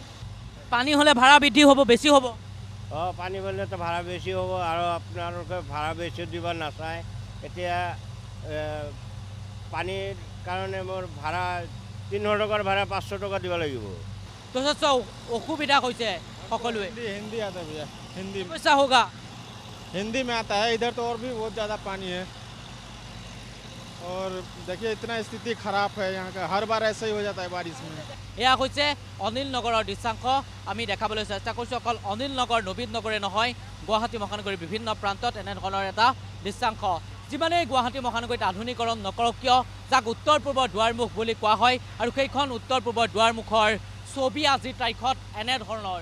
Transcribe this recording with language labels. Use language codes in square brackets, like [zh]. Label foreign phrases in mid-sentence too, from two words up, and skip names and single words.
[as] পানী হ'লে ভাড়া বৃদ্ধি হ'ব, বেছি হ'ব। পানী হ'লেতো ভাড়া বেছি হ'ব আৰু আপোনালোকে ভাড়া বেছি দিব নাচায়। এতিয়া পানীৰ কাৰণে মোৰ ভাড়া 300 টকাৰ ভাড়া 500 টকা দিব লাগিব। যথেষ্ট অসুবিধা হৈছে সকলোৱে। [hi] हिंदी आता है भैया, हिंदी समस्या होगा। हिंदी में आता है। इधर तो और भी बहुत ज़्यादा पानी है और देखिए इतना स्थिति खराब है यहाँ का, हर बार ऐसा ही हो जाता है बारिश में। [as] এয়া হৈছে অনিল নগৰৰ দৃশ্যাংশ। আমি দেখাবলৈ চেষ্টা কৰিছোঁ, অকল অনিল নগৰ নবীন নগৰে নহয়, গুৱাহাটী মহানগৰীৰ বিভিন্ন প্ৰান্তত এনেধৰণৰ এটা দৃশ্যাংশ। যিমানেই গুৱাহাটী মহানগৰীত আধুনিকৰণ নকৰক কিয়, যাক উত্তৰ পূবৰ দুৱাৰমুখ বুলি কোৱা হয়, আৰু সেইখন উত্তৰ পূবৰ দুৱাৰমুখৰ ছবি আজিৰ তাৰিখত এনেধৰণৰ।